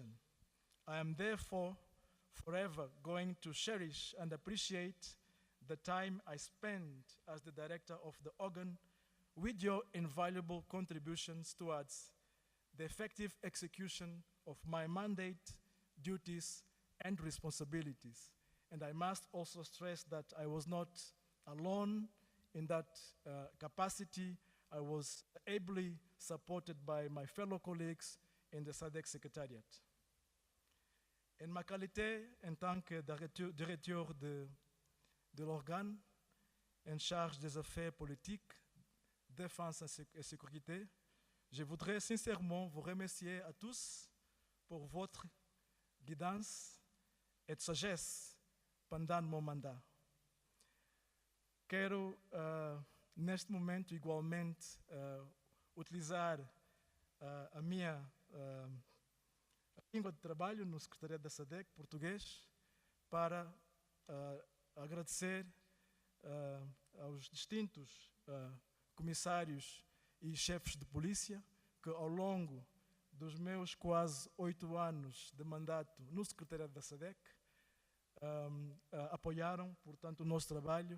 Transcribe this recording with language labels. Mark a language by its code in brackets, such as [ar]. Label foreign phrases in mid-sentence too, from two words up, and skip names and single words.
[en] I am therefore forever going to cherish and appreciate the time I spent as the director of the organ with your invaluable contributions towards the effective execution of my mandate, duties, and responsibilities. And I must also stress that I was not alone in that capacity. I was ably supported by my fellow colleagues in the SADC Secretariat. [fr] En ma qualité en tant que directeur de l'organe en charge des affaires politiques, défense et sécurité, je voudrais sincèrement vous remercier à tous pour votre guidance et sagesse pendant mon mandat. [pt] Quero, neste momento, igualmente, utilizar a minha língua de trabalho no Secretariado da SADC, português, para agradecer aos distintos comissários e chefes de polícia que, ao longo dos meus quase 8 anos de mandato no Secretariado da SADC, apoiaram, portanto, o nosso trabalho.